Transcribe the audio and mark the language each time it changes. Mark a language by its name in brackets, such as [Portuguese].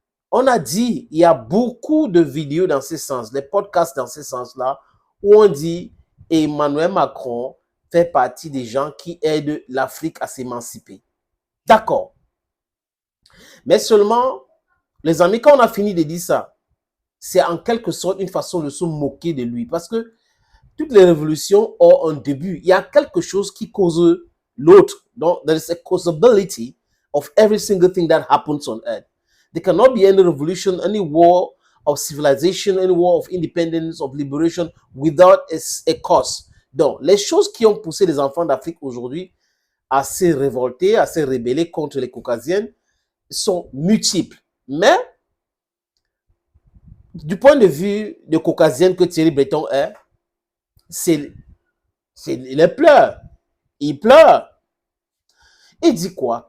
[French] On a dit, il y a beaucoup de vidéos dans ce sens, les podcasts dans ce sens-là, où on dit Emmanuel Macron fait partie des gens qui aident l'Afrique à s'émanciper. D'accord. Mais seulement, les amis, quand on a fini de dire ça, c'est en quelque sorte une façon de se moquer de lui. Parce que toutes les révolutions ont un début. Il y a quelque chose qui cause l'autre. [English] Donc, there is a causability of every single thing that happens on earth. There cannot be any revolution, any war of civilization, any war of independence, of liberation without a cause. [French] Donc, les choses qui ont poussé les enfants d'Afrique aujourd'hui à se révolter, à se rebeller contre les Caucasiennes sont multiples. Mais, du point de vue de Caucasienne que Thierry Breton est, il pleure. Il pleure. Il dit quoi?